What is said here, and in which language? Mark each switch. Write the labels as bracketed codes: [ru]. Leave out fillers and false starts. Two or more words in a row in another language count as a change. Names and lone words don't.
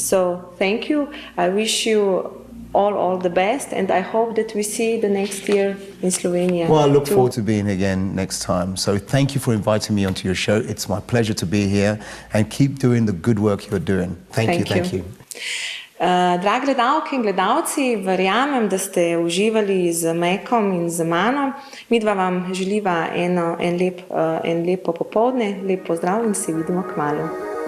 [en] So thank you. I wish you all the best, and I hope that we see the next year in Slovenia. Well, I look forward to being again next time. So thank you for inviting me onto your show. It's my pleasure to be here, and keep doing the good work you're doing. Thank you. [sl] Dragi gledalke in gledalci, verjamem, da ste uživali z Mekom in z mano. Midva vam želiva en lepo popoldne, lep pozdrav in se vidimo kmalu.